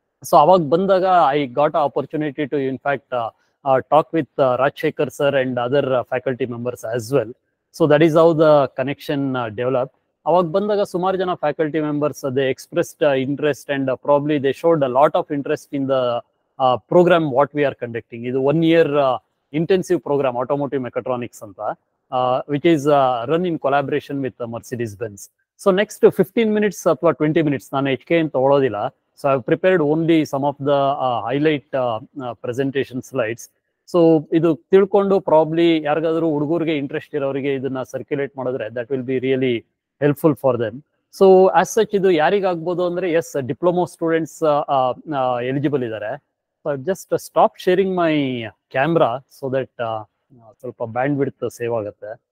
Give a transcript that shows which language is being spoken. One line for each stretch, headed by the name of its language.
Kannada: So ಅವಾಗ ಬಂದಾಗ
English: I got a opportunity to in fact talk with Rajashekar sir and other faculty members as well. So that is how the connection develop.
Kannada: ಅವಾಗ ಬಂದಾಗ ಸುಮಾರು ಜನ
English: Faculty members they expressed interest and probably they showed a lot of interest in the program what we are conducting. ಇದು 1 year intensive program automotive mechatronics ಅಂತ, which is run in collaboration with Mercedes-Benz. So next 15 minutes
Kannada: ಅಥವಾ 20 minutes ನಾನು HK ಅಂತ ತಗೊಳ್ಳೋದಿಲ್ಲ.
English: So I've prepared only some of the highlight presentation slides.
Kannada: So ಇದು ತಿಳ್ಕೊಂಡು
English: probably
Kannada: ಯಾರಿಗಾದ್ರೂ ಹುಡುಗರಿಗೆ
English: Interest ಇರೋರಿಗೆ ಇದನ್ನ circulate ಮಾಡಿದ್ರೆ that will be really helpful for them. So as such
Kannada: ಇದು ಯಾರಿಗಾಗ್ಬೋದು ಅಂದ್ರೆ
English: Yes diploma students eligible ಇದ್ದಾರೆ. Just stop sharing my camera so that
Kannada: ಸ್ವಲ್ಪ
English: Bandwidth save ಆಗುತ್ತೆ.